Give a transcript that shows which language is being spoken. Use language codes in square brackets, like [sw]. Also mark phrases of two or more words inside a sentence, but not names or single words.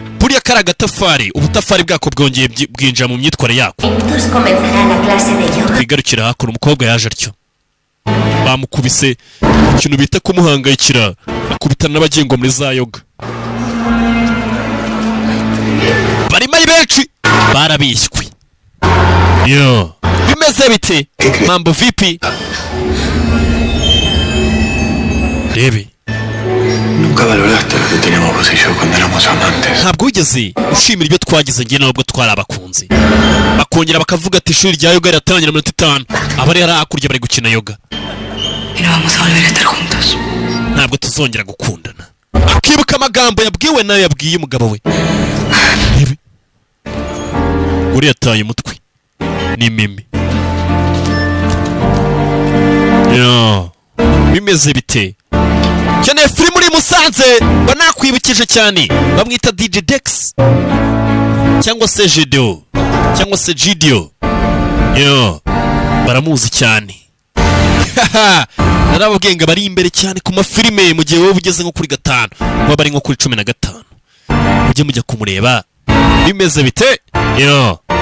[rw] Buriya kara gatafari ubutafari bwako bwongeye bwinjira mu myitware yako. Kwigarukira hakuno umukobwa yaje atyo. Bamukubise ikintu bita kumuhangayikira akubitana n'abagengo muri za yoga. Barimo ari benshi barabishywe. Yo bimeze bite [sw] Mambo vipi? [rw] rebe [es] Nunca valoraste lo que teníamos vos y yo cuando éramos amantes. [rw] ntabwo wigeze ushimira ibyo twagize njye nawe ubwo twari abakunzi bakongera bakavuga ati ishuri rya yoga riratangira 5 abari hari hakurya bari gukina yoga [es] Y no vamos a volver a estar juntos. [rw] ntabwo tuzongera gukundana akibuka amagambo yabwiwe nayo yabwiye umugabo we rebe uri yataye umutwe ni mimi yo bimeze bite cyane free muri Musanze banakwibukije cyane bamwita DJ Dex cyangwa se Gidio cyangwa se Gidio yo baramuzi cyane narababwenga bari imbere cyane ku mafilime mu gihe wowe ugeze nko kuri 5 baba bari nko kuri 15 ujye mujya kumureba bimeze bite yo